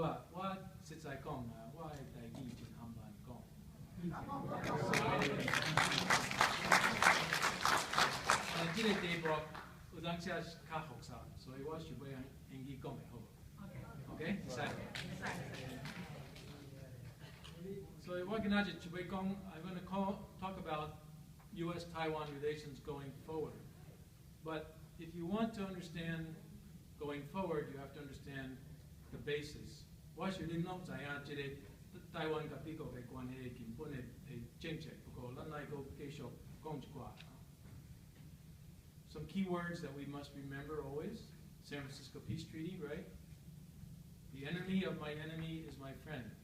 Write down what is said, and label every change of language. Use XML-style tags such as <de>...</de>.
<nan>我实在讲啊，我的台语真含慢讲。但这个题目有当时是较复杂，所以我想要用英语讲会好无 ？OK， 使。所以我今仔日想要讲</nan> <en>，I'm going to talk about U.S.-Taiwan relations going forward. But if you want to understand going forward, you have to understand the basis.</en> <nan>我想恁拢知影，这个台湾甲美国的关系根本的政策，不过咱来个继续讲一寡。</nan> <en>Some key words that we must remember always: San Francisco Peace Treaty, right? The enemy of my enemy is my friend.</en>